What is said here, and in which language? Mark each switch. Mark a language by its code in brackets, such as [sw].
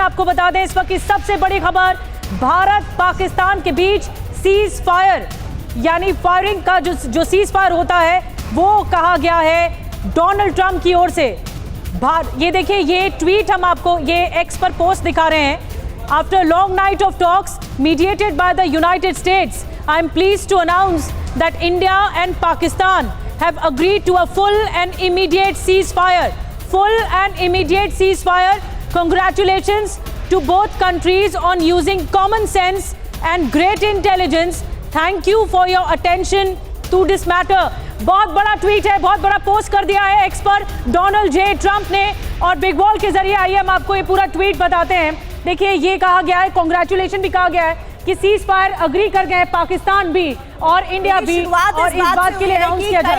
[hi] आपको बता दें इस वक्त की सबसे बड़ी खबर, भारत पाकिस्तान के बीच सीज फायर, यानी फायरिंग का जो सीज फायर होता है वो कहा गया है डोनाल्ड ट्रंप की ओर से। ये देखिए, ये ट्वीट हम आपको ये एक्स पर पोस्ट दिखा रहे हैं। [en] After a long night of talks mediated by the United States, I am pleased to announce that India and Pakistan have agreed to a full and immediate ceasefire. Full and immediate ceasefire. Congratulations to both countries on using common sense and great intelligence. Thank you for your attention to this matter. [hi] बहुत बड़ा tweet है, बहुत बड़ा post कर दिया है x पर Donald J Trump ने, और बिग वॉल के जरिए आइए हम आपको ये पूरा ट्वीट बताते हैं। देखिए, ये कहा गया है, कांग्रेचुलेशन भी कहा गया है कि सीज फायर अग्री कर गए पाकिस्तान भी और इंडिया भी, और इस बात के लिए अनाउंस किया जाए।